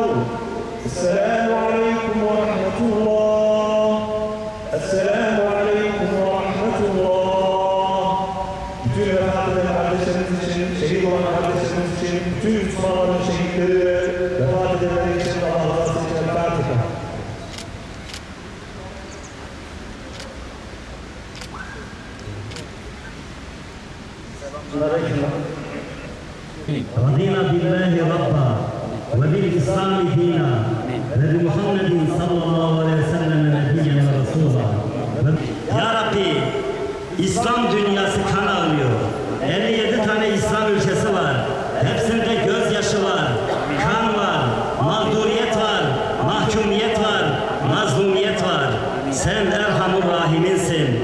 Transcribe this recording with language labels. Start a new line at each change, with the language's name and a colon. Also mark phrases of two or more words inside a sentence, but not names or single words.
Arabic: السلام عليكم ورحمة الله. السلام عليكم ورحمة الله.
Turkish: Bütün vefat eden kardeşlerimiz için, şehit olan kardeşlerimiz için, bütün Müslümanların şehitleri, vefat edenler için Allah razı olsun. Fatiha.
Arabic: رضينا بالله ربا وبالإسلام دينا وبمحمد صلى الله عليه وسلم نبيا ورسولا.
Turkish: Ya Rabbi, İslam dünyası kan ağlıyor. 57 tane İslam ülkesi var. Hepsinde gözyaşı var, kan var, mağduriyet var, mahkumiyet var, mazlumiyet var. Sen
Arabic: أرحم الراحمين'insin.